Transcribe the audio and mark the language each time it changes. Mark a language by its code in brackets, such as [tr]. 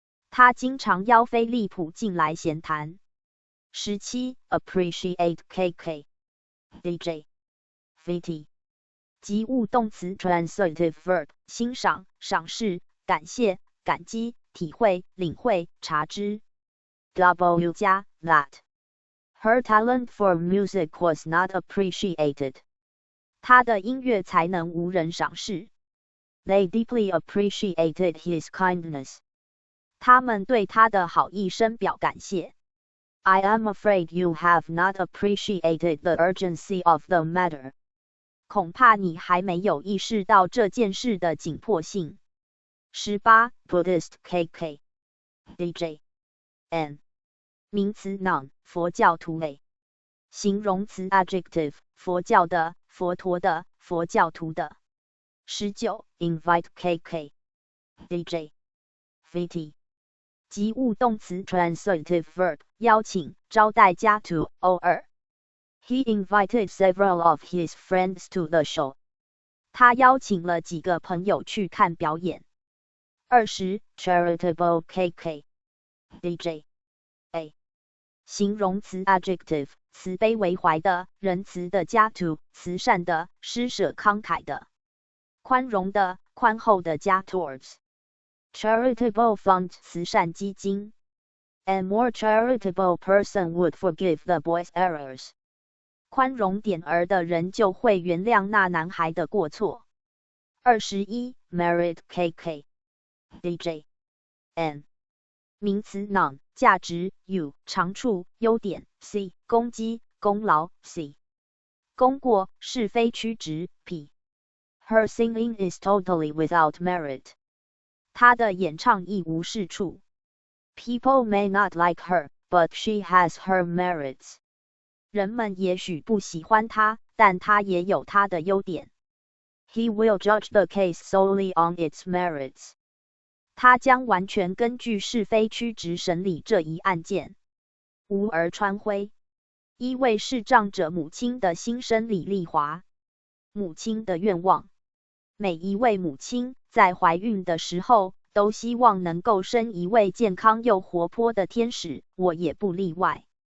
[zh] 他经常邀菲利普进来闲谈。 [en] 17. Appreciate KK. DJ. VT. [zh] 及物动词 [en] transitive verb [zh] 欣赏、赏识、感谢、感激、体会、领会、察知。 [en] W 加 that. Her talent for music was not appreciated. [zh] 她的音乐才能无人赏识。 [en] They deeply appreciated his kindness. [zh] 他们对他的好意深表感谢。 [en] I am afraid you have not appreciated the urgency of the matter. [zh] 恐怕你还没有意识到这件事的紧迫性。 [en] 18. Buddhist KK. DJ. N. [zh] 名词 noun 佛教徒类。形容词 adjective 佛教的、佛陀的、佛教徒的。 [en] 19. Invite KK. DJ. VT. [zh] 及物动词 [en] transitive verb [zh] 邀请、招待加 to 偶尔。 [en] He invited several of his friends to the show. [zh] 他邀请了几个朋友去看表演。 [en] 20. Charitable KK. DJ. A. [zh] 形容词 adjective 慈悲为怀的、仁慈的加 to 慈善的、施舍慷慨的。宽容的、宽厚的加 towards。 [en] Charitable fund [zh] 慈善基金。 [en] A more charitable person would forgive the boy's errors. [zh] 宽容点儿的人就会原谅那男孩的过错。 [en] 21. Merit KK. DJ. N. [zh] 名词 noun 价值 U 长处、优点 C 功绩、功劳 C 功过、是非曲直 P. [en] Her singing is totally without merit. [zh] 她的演唱一无是处。 [en] People may not like her, but she has her merits. [zh] 人们也许不喜欢她，但她也有她的优点。 [en] He will judge the case solely on its merits. [zh] 他将完全根据是非曲直审理这一案件。吴儿川辉。一位视障者母亲的心声李丽华。母亲的愿望。每一位母亲在怀孕的时候都希望能够生一位健康又活泼的天使，我也不例外。